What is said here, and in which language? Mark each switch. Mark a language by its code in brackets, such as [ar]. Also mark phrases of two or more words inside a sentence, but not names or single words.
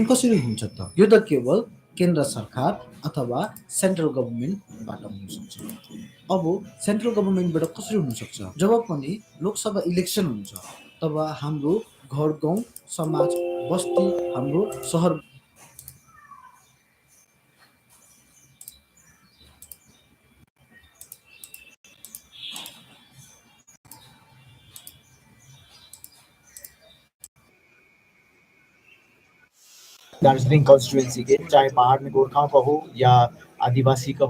[ne] कसरी हुन्छ त? यो त केवल केन्द्र सरकार अथवा [en] central governmentबाट [ne] हुन सक्छ। अब [en] central governmentबाट [ne] कसरी हुन सक्छ? जब पनि लोकसभा इलेक्सन हुन्छ तब हाम्रो घर गाउँ समाज बस्ती हाम्रो सहर [hi] दार्जिलिंग कॉन्स्टिट्यूएंसी के, चाहे पहाड़ में गोरखाओं का हो या आदिवासी का